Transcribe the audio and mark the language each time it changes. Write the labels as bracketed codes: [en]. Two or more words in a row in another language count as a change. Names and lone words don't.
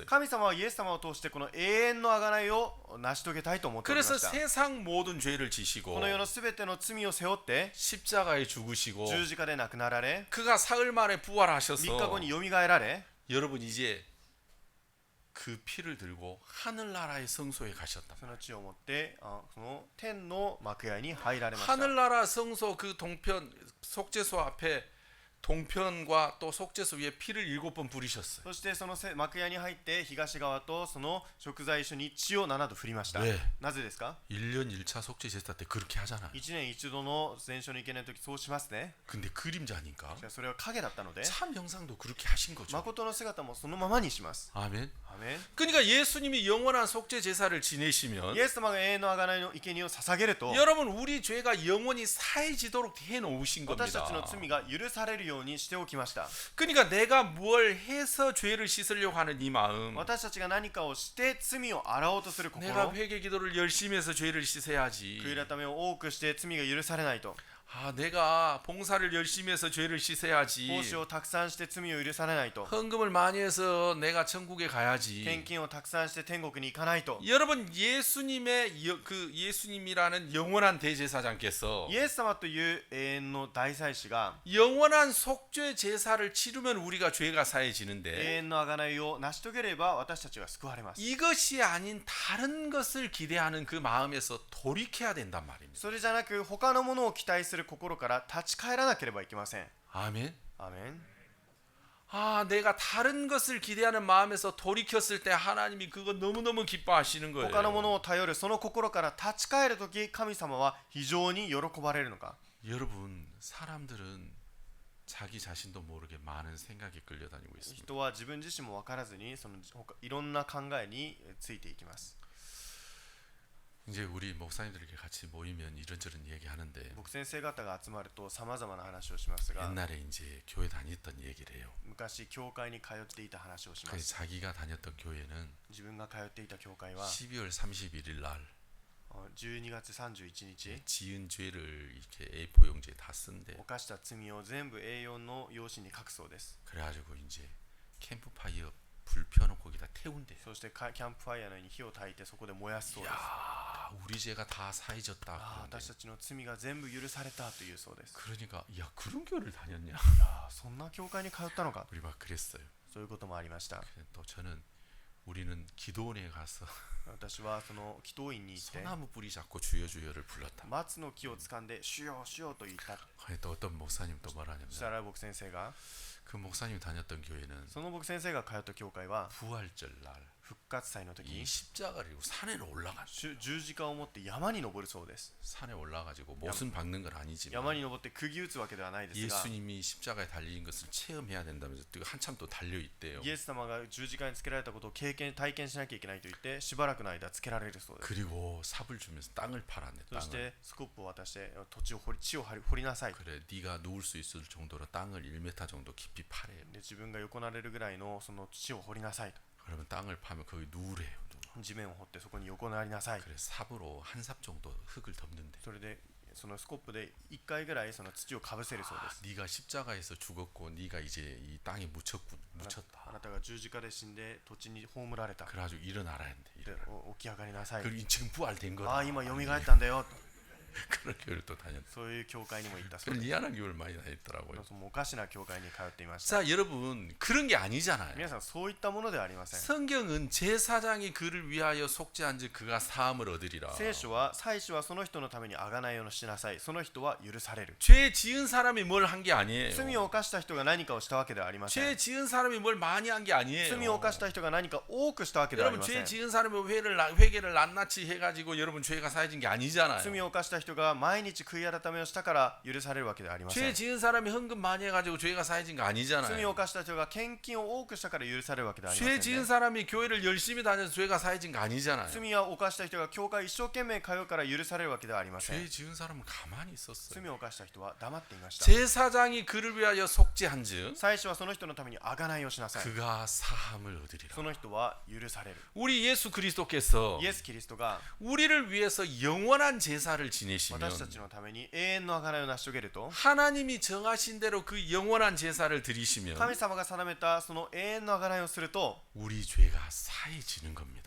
[ja] 神様はイエス様を通してこの永遠の贖いを成し遂げたいと思っておりま [ko] 그래서 [ja] した。 [ko] 세상 모든 죄를 지시고 [ja] この世のすべての罪を背負って [ko] 십자가에 죽으시고 [ja] 十字架で亡くなられ [ko] 그가 사흘 만에 [ja] 3日 [ko] 부활하셔서 [ja] 後によみがえられ [ko] 여러분 이제 그 피를 들고 하늘나라의 성소에 가셨다. [ja] その地を持ってその天の幕屋に入られました。 [ko] 하늘나라 성소 그 동편 속죄소 앞에 동편과 또 속죄소 위에 피를 7번 부리셨어요. [ja] そしてその幕屋に入って東側とその贖罪所に血を7度振りました。 [ko] 왜? [ja] なぜですか。 [ko] 1년 1차 속죄 제사 때 그렇게 하잖아요. [ja] 1 年1度の全書に行けないときそうしますね。 [ko] 근데 그림자니까 [ja] じゃあそれは影だったので [ko] 참 형상도 그렇게 하신 거죠. [ja] 誠の姿もそのままにします。 [ko] 아멘. [ja] アメン。 [ko] 그러니까 예수님이 영원한 속죄 제사를 지내시면 [ja] イエス様が永遠の贖いの生贄を捧げると [ko] 여러분 우리 죄가 영원히 사해지도록 해놓으신 [ja] 私たちの [ko] 겁니다. [ja] 罪が許されるようにしておきました。 [ko] 그러니까 내가 뭘 해서 죄를 씻으려고 하는 이 마음 [ja] 私たちが何かをして罪を洗おうとする心、 [ko] 내가 회개 기도를 열심히 해서 죄를 씻어야지. [ja] 悔い改めを多くして罪が許されないと、 [ko] 아, 내가 봉사를 열심히 해서 죄를 씻어야지. [ja] 奉仕をたくさんして罪を許されないと、 [ko] 헌금을 많이 해서 내가 천국에 [ja] 献 [ko] 가야지. [ja] 金をたくさんして天国に行かないと。 [ko] 여러분 그 예수님이라는 영원한 대제사장께서 [ja] イエス様という永遠の大祭司が [ko] 영원한 속죄 제사를 치르면 우리가 죄가 [ja] 永 [ko] 사해지는데 [ja] 遠の贖いを成し遂げれば私たちが救われます。 [ko] 이것이 아닌 다른 것을 기대하는 그 마음에서 돌이켜야 된단 말입니다. [ja] それじゃなく他のものを期待する心から立ち返らなければいけません。 [ko] 아멘. [ja] アメン。 [ko] 아, 내가 다른 것을 기대하는 마음에서 돌이켰을 때 하나님이 그거 너무너무 기뻐하시는 거예요. [ja] 他のものを頼るその心から立ち返るとき、神様は非常に喜ばれるのか。 [ko] 여러분, 사람들은 자기 자신도 모르게 많은 생각에 끌려다니고 있습니다. [ja] 人は自分自身も分からずにそのいろんな考えについていきます。 [ko] 이제 우리 목사님들에게 같이 모이면 이런저런 얘기하는데 [ja] 僕先生方が集まるとさまざまな話をしますが、 [ko] 옛날에 이제 교회 다녔던 얘기를 해요. [ja] 昔教会に通っていた話をしま [ko] 그래서 [ja] す。 [ko] 자기가 다녔던 교회는 [ja] 自分が通っていた教会は [ko] 12월 31일 날 [ja] 12 月31日 [ko] 지은 죄를 이렇게 A4 용지에 다 쓴대. [ja] 犯した罪を全部 A4 の用紙に書くそうです。 [ko] 그래가지고 이제 캠프파이어 불 펴놓고 거기다 태운대. [ja] そしてキャンプファイヤーのように火を焚いてそこで燃やすそうです。 [ko] 야, 우리 죄가 다 사해졌다. [ja] 私たちの罪が全部許されたというそうです。 [ko] 그러니까 야 그런 교회를 다녔냐? [ja] そんな教会に通ったのか。 [ko] 우리 막 그랬어요. [ja] そういうこともありました。 [ko] 또 저는 우리는 기도원에 가서 [ja] 私はその祈祷院に行って [ko] 소나무 뿌리 잡고 주여 주여를 불렀다. [ja] 松の木を掴んで主よ主よと言った。 [ko] 또 어떤 목사님 또 [ja] そし [ko] 말하냐면 [ja] たら僕先生が [ko] 그 목사님 다녔던 교회는 [ja] その僕先生が通った教会は [ko] 부활절 날 [ja] 復活祭の時 [ko] 이 십자가를 들고 산에 올라가. [ja] 十字架を持って山に登るそうです。 [ko] 산에 올라가지고 못은 박는 건 아니지만 [ja] 山に登って釘打つわけではないですが [ko] 예수님이 십자가에 달린 것을 체험해야 된다면서 또 한참 또 달려 있대요. [ja] イエス様が十字架につけられたことを体験しなきゃいけないと言ってしばらくの間つけられるそうです。 [ko] 그리고 삽을 주면서 땅을 팔았네. [ja] そし [ko] 땅을. [ja] てスコップを渡して地を掘りなさい。 [ko] 그래 네가 누울 수 있을 정도로 땅을 1m 정도 깊이 파래요. [ja] で自分が横なれるぐらいのその土を掘りなさいと。 [ko] 그러면 땅을 파면 거기 누우래요. [ja] 地面を掘ってそこに横なりなさい。 [ko] 그래 삽으로 한 삽 정도 흙을 덮는데. [ja] それでそのスコップで1回ぐらいその土をかぶせるそうです。 [ko] 네가 십자가에서 죽었고 네가 이제 이 땅에 묻혔다. [ja] あなたが十字架で死んで土地に葬られた。 [ko] 그래가지고 일어나라 했는데. [ja] で起き上がりなさい。 [ko] 그리고 지금 부활된 거다. [ja] ああ今蘇ったんだよ。 [ko] 그런 교회를 또 다녔다. [ja] そういう教会にも行ったそう [ko] 그런 [ja] です。 [ko] 희한한 교회를 많이 다녔더라고요. [ja] そのおかしな教会に通っていました。 [ko] 자 여러분 그런 게 아니잖아요. [ja] 皆さんそういったものではありません。 [ko] 성경은 제사장이 그를 위하여 속죄한즉 그가 사함을 얻으리라. [ja] 聖書は祭司はその人のために贖いをしなさい。その人は許される。 [ko] 죄 지은 사람이 뭘 한 게 아니에요. [ja] 罪を犯した人が何かをしたわけではありません。 [ko] 죄 지은 사람이 뭘 많이 한 게 아니에요. [ja] 罪を犯した人が何か多くしたわけではあり [ko] 여러분 [ja] ませ [ko] 죄 [ja] ん。 [ko] 지은 사람이 회개를 낱낱이 해가지고 여러분 죄가 사해진 게 아니잖아요. [ja] 罪を犯した人が毎日悔い改めをしたから許されるわけではありませ [ko] 죄 [ja] ん。 [ko] 지은 사람이 헌금 많이 해가지고 죄가 사해진 거 [ja] 罪を [ko] 아니잖아요. [ja] 犯した人が献金を多くしたから許されるわけではありま [ko] 죄 [ja] せん、 [ko] 지은 [ja] ね。 [ko] 사람이 교회를 열심히 다녀서 죄가 사해진 거 아니잖아요. [ja] 罪を犯した人が教会一生懸命通うから許されるわけではありません。 [ko] 죄 지은 사람은 가만히 있었어요. [ja] 罪を犯した人は黙っていました。 [ko] 제사장이 그를 위하여 속죄한즉 [ja] 祭司はその人のために贖いをしなさい。 [ko] 그가 사함을 얻으리라. [ja] その人は許される。 [ko] 우리 예수 그리스도께서 [ja] イエス・キリストが [ko] 우리를 위해서 영원한 제사를 지내시면 [ja] 私たちのために永遠の贖いを成し遂げると、 [ko] 하나님이 정하신 대로 그 영원한 제사를 드리시면 [ja] 神様が定めたその永遠の贖いをすると、 [ko] 우리 죄가 사해지는 겁니다.